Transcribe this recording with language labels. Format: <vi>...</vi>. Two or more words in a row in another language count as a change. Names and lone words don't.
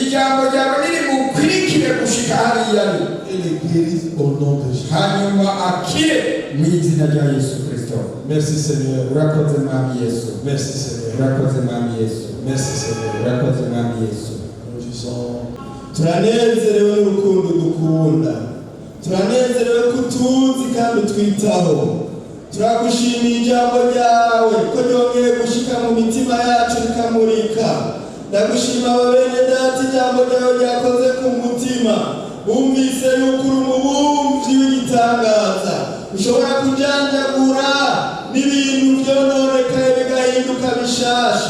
<fr>Et le guérit au nom de Jésus. Merci Seigneur. Merci Seigneur. Merci Seigneur. Nous disons,</fr> <rn>turanezerewe n'urukundo dukunda, turanezerewe kutuzi kandi twitaho, turagushimiye ijambo ryawe ko ryongeye gushika mu mitima yacu rikamurika. Ndagushima babene data, ijambo ryawe ryakoze ku mutima, bumvise yuko uri umubumvyi w'igitangaza, ushobora kujanjagura n'ibintu vyononekaye bigahinduka bishasha.</rn>